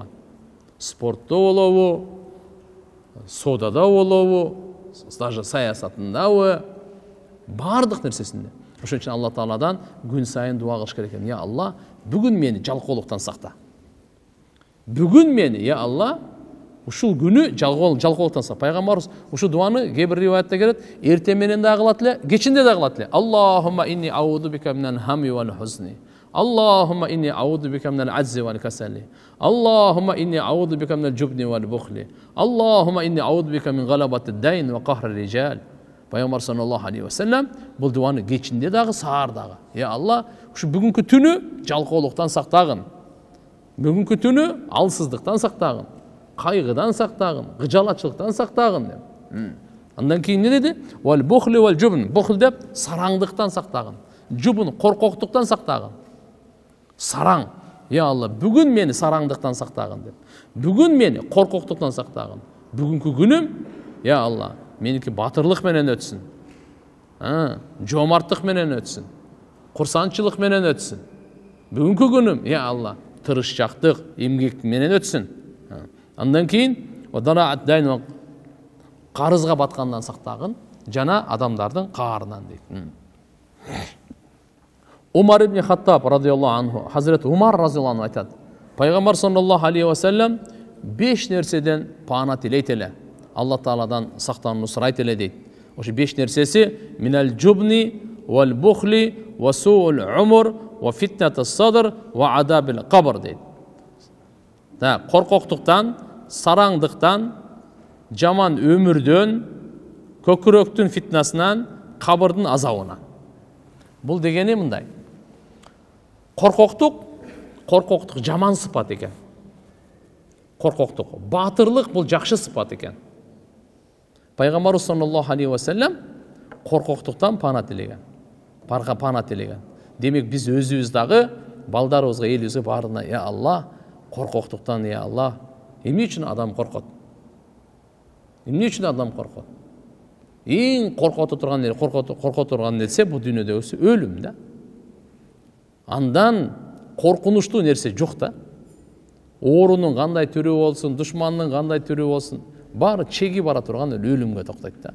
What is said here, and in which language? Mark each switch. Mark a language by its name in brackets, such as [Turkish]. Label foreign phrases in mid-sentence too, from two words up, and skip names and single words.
[Kyrgyz] Спортто болобу, содада болобу, даже саясатындабы, бардык нерсесинде. Ошон үчүн Алла Тааладан күн сайын дуа кылыш керек экен. Я Алла, бүгүн мени жалкоолуктан сакта. Бүгүн мени, я Алла, ушул күнү жалкоолуктан сакта. Пайгамбарыбыз ушул дуаны кээ бир риваятта келет, эртең менен да кылат эле, кечинде да кылат эле. [Arabic] اللهم إني أعوذ بك من الهم والحزن. اللهم إني أعوذ بك من العجز والكسل. اللهم إني أعوذ بك من الجبن والبخل. اللهم إني أعوذ بك من غلبة الدين وقهر الرجال. [Kyrgyz] Пайгамбар [Arabic] صلى الله عليه وسلم [Kyrgyz] бул дуаны кечинде дагы, саар дагы. Я Алла, ушу бүгүнкү түнү жалкоолуктан сактагын. Бүгүнкү түнү алсыздыктан сактагын, кайгыдан сактагын, кыжалатчылыктан сактагын деп. Андан кийин не деди? [Arabic] والبخل والجبن. [Kyrgyz] Бухл деп сараңдыктан сактагын. Жубн коркоктуктан сактагын. Сараң, я Алла, бүгүн мени сараңдыктан сактагын деп. Бүгүн мени коркоктуктан сактагын. Бүгүнкү күнүм, я Алла, меники батырлык менен өтсүн. Жомарттык менен өтсүн. Курсанчылык менен өтсүн. Бүгүнкү күнүм, я Алла, тырышчактык, эмгек менен өтсүн. Андан кийин одана дайын карызга баткандан сактагын, жана адамдардын каарынан дейт. Умар ибн Хаттаб [Arabic] رضي الله عنه, [Kyrgyz] Hazreti Umar [Arabic] رضي الله عنه [Kyrgyz] айтат. Пайгамбар [Arabic] صلى الله عليه وسلم [Kyrgyz] 5 нерседен пана тилейт эле. Алла Тааладан сактанууну сурайт эле дейт. Ошо 5 нерсеси [Arabic] من الجبن والبخل وسوء العمر وفتنة الصدر وعذاب القبر дейт. [Kyrgyz] Да, коркоктуктан, сараңдыктан, жаман өмүрдөн, көкүрөктүн фитнасынан, кабырдын азабынан. Бул дегени мындай. Коркоктук жаман сыпат экен. Коркоктук, батырлык бул жакшы сыпат экен. Пайгамбарыбыз [Arabic] صلى الله عليه وسلم [Kyrgyz] коркоктуктан пана тилеген. Пана тилеген. Демек биз өзүбүз дагы балдарыбызга, элибизге баарына, я Алла, коркоктуктан, я Алла, эмне үчүн адам коркот? Эмне үчүн адам коркот? Эң коркото турган нерсе бул дүйнөдөгүсү өлүм да. Андан коркунучтуу нерсе жок да. Оорунун кандай түрү болсун, душмандын кандай түрү болсун, баары чеги бара турган өлүмгө токтойт да.